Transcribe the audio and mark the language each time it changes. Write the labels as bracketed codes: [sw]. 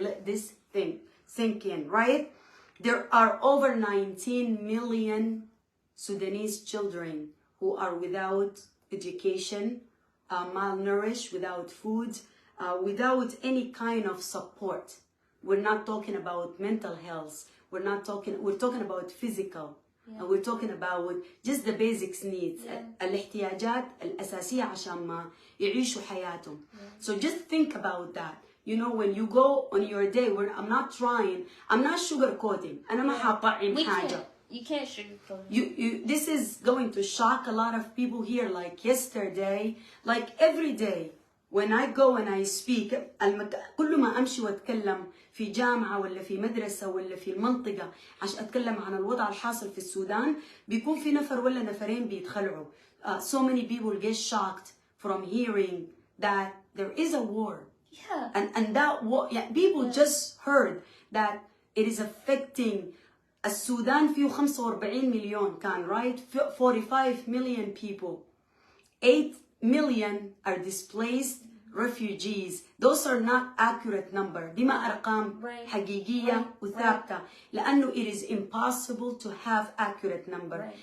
[en] Let this thing sink in, right? There are over 19 million Sudanese children who are without education, malnourished, without food, without any kind of support. We're not talking about mental health. We're talking about physical. And we're talking about just the basics needs. [ar] الاحتياجات الأساسية عشان ما يعيشوا حياتهم. [en] So just think about that. You know, when you go on your day, I'm not sugarcoating. [ar] أنا ما حاطعم حاجة. [en] You can't sugarcoat. This is going to shock a lot of people here. Like yesterday, like every day, when I go and I speak, [ar] كل ما أمشي وأتكلم في جامعة ولا في مدرسة ولا في المنطقة عشان أتكلم عن الوضع الحاصل في السودان بيكون في نفر ولا نفرين بيتخلعوا. [en] So many people get shocked from hearing that there is a war. And that war, people just heard that it is affecting [ar] السودان فيه 45 مليون كان, [en] right? 45 million people. 8 million are displaced refugees, those are not accurate number. [ar] دي ما أرقام حقيقية وثابتة. لأنه [en] it is impossible to have accurate number.